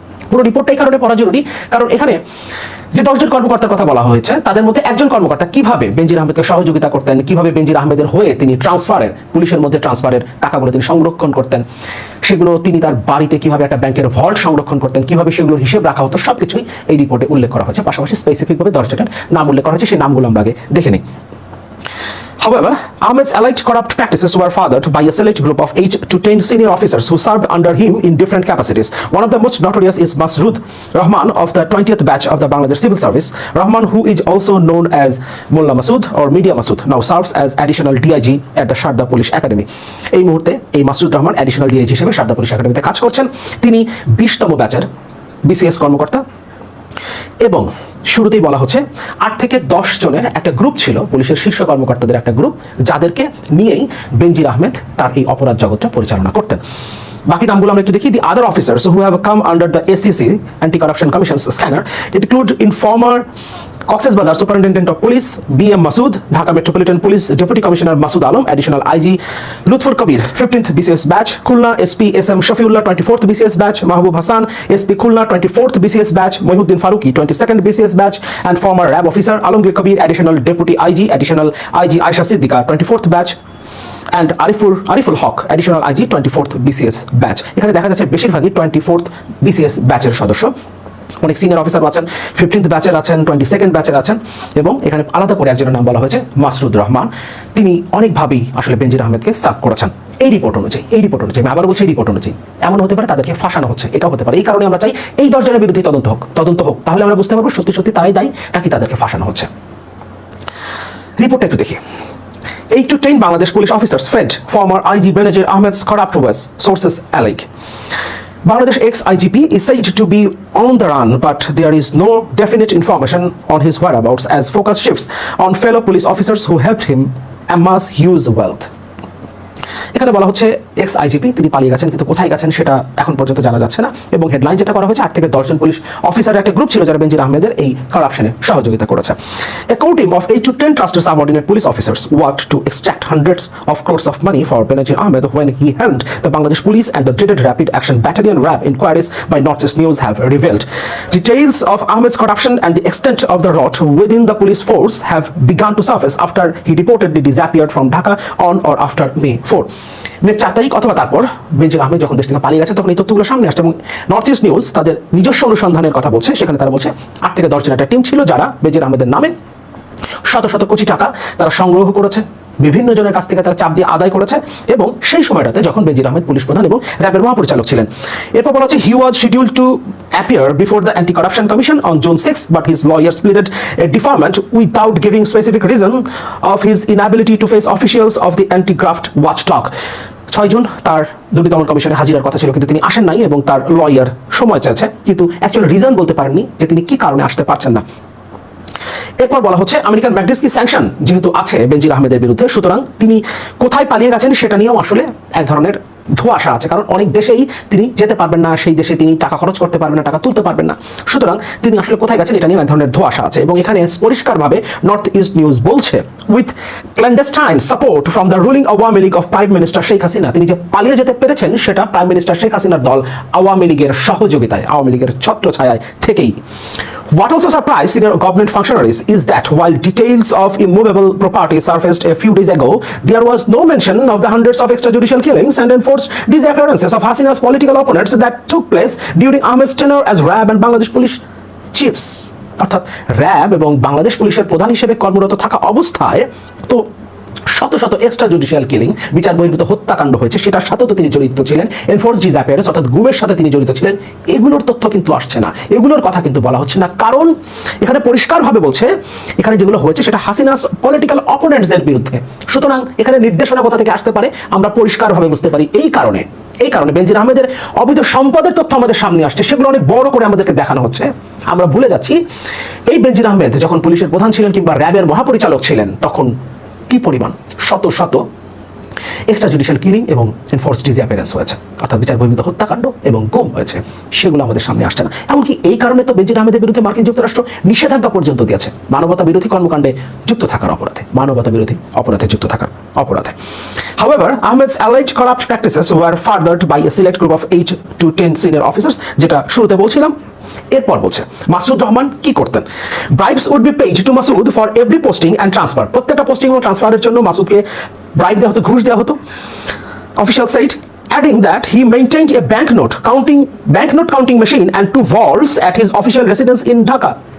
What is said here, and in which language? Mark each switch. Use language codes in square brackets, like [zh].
[bn] পুরো রিপোর্টটা এই কারণে পড়া জরুরি, কারণ এখানে যে 10 জন কর্মকর্তার কথা বলা হয়েছে তাদের মধ্যে একজন কর্মকর্তা কিভাবে বেনজির আহমেদকে সহযোগিতা করতেন, কিভাবে বেনজির আহমেদের হয়ে তিনি ট্রান্সফারের, পুলিশের মধ্যে ট্রান্সফারের টাকাগুলো তিনি সংরক্ষণ করতেন, সেগুলো তিনি তার বাড়িতে কিভাবে একটা ব্যাংকের ভল্ট সংরক্ষণ করতেন, কিভাবে সেগুলোর হিসেব রাখা হতো, সবকিছুই এই রিপোর্টে উল্লেখ করা হয়েছে। পাশাপাশি স্পেসিফিকভাবে 10 জনের নাম উল্লেখ করা হয়েছে, সেই নামগুলো আমরা আগে দেখে নিই। [en] However, Ahmed's alleged corrupt practices were fathered by a select group of 8 to 10 senior officers who served under him in different capacities. One of the most notorious is Masroor Rahman of the 20th batch of the Bangladesh Civil Service. Rahman, who is also known as Mullah Masood or Media Masood, now serves as additional DIG at the Sharda Police Academy. [bn] এই মুহূর্তে এই Masud Rahman additional DIG হিসেবে Sharada police একাডেমিতে কাজ করছেন। তিনি 20তম ব্যাচের BCS কর্মকর্তা এবং শুরুতেই বলা হচ্ছে 8 থেকে 10 জনের একটা গ্রুপ ছিল, পুলিশের শীর্ষ কর্মকর্তাদের একটা গ্রুপ, যাদেরকে নিয়েই বেনজির আহমেদ তার এই অপরাধ জগৎটা পরিচালনা করতেন। বাকি নামগুলো আমরা একটু দেখি। [en] The other officers who have come under the ACC Anti-Corruption Commission's scanner include informer Cox's Bazar Superintendent of Police BM Masood, Dhaka Metropolitan Police Deputy Commissioner Masood Alam, Additional IG Lutfur Kabir, 15th BCS batch, Khulna SP SM Shafiullah, 24th BCS batch, Mahbub Hassan SP Khulna, 24th BCS batch, Mohiuddin Faruqi, 22nd BCS batch, and former RAB officer Alamgir Kabir, Additional Deputy IG, Additional IG Aisha Siddiqa, 24th batch, and Ariful Haq, Additional IG, 24th BCS batch. [bn] এখানে দেখা যাচ্ছে বেশিরভাগই 24th BCS ব্যাচের সদস্য। অনেক senior officer আছেন, 15th ব্যাচের আছেন, 22nd ব্যাচের আছেন এবং এখানে আলাদা করে একজনের নাম বলা হয়েছে মাসরুদ রহমান। তিনি অনেকভাবেই আসলে বেনজির আহমেদকে সার্ভ করেছেন। এই রিপোর্ট অনুযায়ী আমি আবার বলছি, এই রিপোর্ট অনুযায়ী এমন হতে পারে তাদেরকে ফাঁসানো হচ্ছে, এটাও হতে পারে। এই কারণে আমরা চাই এই 10 জনের বিরুদ্ধে তদন্ত হোক, তাহলে আমরা বুঝতে পারবো সত্যি সত্যি তারাই দায়ী নাকি তাদেরকে ফাঁসানো হচ্ছে। রিপোর্টটা একটু দেখি। [en] 8 to 10 Bangladesh police officers fed former IG Benazir Ahmed's corrupt ways, sources allege. Bangladesh ex-IGP is said to be on the run, but there is no definite information on his whereabouts as focus shifts on fellow police officers who helped him amass huge wealth. [bn] এখানে বলা হচ্ছে x IGP তিনি পালিয়ে গেছেন, কিন্তু কোথায় গেছেন সেটা এখন পর্যন্ত জানা যাচ্ছে না এবং হেডলাইন যেটা করা হয়েছে 8 থেকে 10 জন পুলিশ অফিসারের একটা গ্রুপ ছিল যারা বেনজির আহমেদের এই কারাপশনে সহযোগিতা করেছে। [en] A core team of 8 to 10 trusted subordinate police officers worked to extract hundreds of crores of money for Benazir Ahmed when he helmed the Bangladesh Police, and the dreaded Rapid Action Battalion RAB inquiries by Northeast News have revealed. Details of Ahmed's corruption and the extent of the rot within the police force have begun to surface after he reportedly disappeared from Dhaka on or after May 4. [bn] মে 4 তারিখ অথবা তারপর বেনজির আহমেদ যখন দেশ থেকে পালিয়ে গেছে তখন এই তথ্যগুলো সামনে আসছে এবং নর্থ ইস্ট নিউজ তাদের নিজস্ব অনুসন্ধানের কথা বলছে। সেখানে তারা বলছে 8 থেকে 10 জন একটা টিম ছিল যারা বেনজির আহমেদের নামে শত শত কোটি টাকা তারা সংগ্রহ করেছে, বিভিন্ন জনের কাছ থেকে তারা চাপ দিয়ে আদায় করেছে এবং সেই সময়টাতে যখন বেনজির আহমেদ পুলিশ প্রধান এবং র্যাবের মহাপরিচালক ছিলেন। এরপর বলা হচ্ছে [en] He was scheduled to appear before the Anti-Corruption Commission on June 6, but his lawyers pleaded a deferment without giving specific reason of his inability to face officials of the Anti-Graft Watchdog. [bn] 6 June তার দুর্নীতি দমন কমিশনে হাজিরার কথা ছিল, কিন্তু তিনি আসেন নাই এবং তার লয়ার সময় চাইছে, কিন্তু অ্যাকচুয়ালি রিজন বলতে পারেননি যে তিনি কি কারণে আসতে পারছেন না। এরপর বলা হচ্ছে আমেরিকান ম্যাগনিসকি স্যাংশন যেহেতু আছে বেনজির আহমেদের বিরুদ্ধে, সুতরাং তিনি কোথায় পালিয়ে গেছেন সেটা নিয়েও আসলে এক ধরনের ধোঁয়াশা আছে, কারণ অনেক দেশেই তিনি যেতে পারবেন না, সেই দেশে তিনি টাকা খরচ করতে পারবেন না, টাকা তুলতে পারবেন না। সুতরাং তিনি আসলে কোথায় গেছেন এটা নিয়ে এক ধরনের ধোঁয়াশা আছে। এবং এখানে পরিষ্কারভাবে নর্থ ইস্ট নিউজ বলছে, [en] with clandestine support from the ruling Awami League of prime minister Sheikh Hasina, [bn] তিনি যে পালিয়ে যেতে পেরেছেন সেটা প্রাইম মিনিস্টার শেখ হাসিনার দল আওয়ামী লীগের সহযোগিতায়, আওয়ামী লীগের ছত্রছায়ায় থেকেই। [en] What also surprised senior government functionaries is that while details of immovable property surfaced a few days ago, there was no mention of the hundreds of extrajudicial killings and enforced disappearances of Hasina's political opponents that took place during Ahmed's tenure as RAB and Bangladesh police chiefs. [bn] অর্থাৎ RAB এবং বাংলাদেশ পুলিশের প্রধান হিসেবে কর্মরত থাকা অবস্থায় তো শত শত এক্সট্রা জুডিশিয়াল কিলিং, বিচার বহির্ভূত হত্যাকাণ্ড হয়েছে, সেটার সাথেও তো তিনি জড়িত ছিলেন। এনফোর্স ডিসঅ্যাপিয়ারেন্স অর্থাৎ গুমের সাথে তিনি জড়িত ছিলেন। এগুলোর তথ্য কিন্তু আসছে না, এগুলোর কথা কিন্তু বলা হচ্ছে না, কারণ এখানে পরিষ্কারভাবে বলছে এখানে যেগুলো হয়েছে সেটা হাসিনাস পলিটিক্যাল অপোনেন্টসদের বিরুদ্ধে। সুতরাং এখানে নির্দেশনা কোথা থেকে আসতে পারে আমরা পরিষ্কারভাবে বুঝতে পারি। এই কারণে বেনজির আহমেদের অবৈধ সম্পদের তথ্য আমাদের সামনে আসছে, সেগুলো অনেক বড় করে আমাদেরকে দেখানো হচ্ছে। আমরা ভুলে যাচ্ছি এই বেনজির আহমেদ যখন পুলিশের প্রধান ছিলেন কিংবা র্যাবের মহাপরিচালক ছিলেন তখন কি পরিমাণ শত শত এক্সট্রা জুডিশিয়াল কিলিং এবং এনফোর্সড ডিসঅ্যাপিয়ারেন্স হয়েছে, অর্থাৎ বিচার বহির্ভূত হত্যাকাণ্ড এবং গুম হয়েছে, সেগুলো আমাদের সামনে আসছে না। এমনকি এই কারণে তো বেনজির আহমেদের বিরুদ্ধে মার্কিন যুক্তরাষ্ট্র নিষেধাজ্ঞা পর্যন্ত দিয়েছে, মানবতা বিরোধী কর্মকাণ্ডে যুক্ত থাকার অপরাধে, মানবতা বিরোধী অপরাধে যুক্ত থাকার অপরাধে। [en] However, Ahmed's alleged corrupt practices were furthered by a select group of 8 to 10 senior officers, [bn] যেটা শুরুতে বলছিলাম। এরপর বলছে মাসুদ রহমান কি করতেন, [en] bribes would be paid to Masud for every posting and transfer, [bn] প্রত্যেকটা পোস্টিং এবং ট্রান্সফারের জন্য মাসুদকে ব্রাইব দেওয়া হতো, ঘুষ দেওয়া হতো। [en] Official site adding that he maintained a banknote counting machine and 2 vaults at his official residence in Dhaka.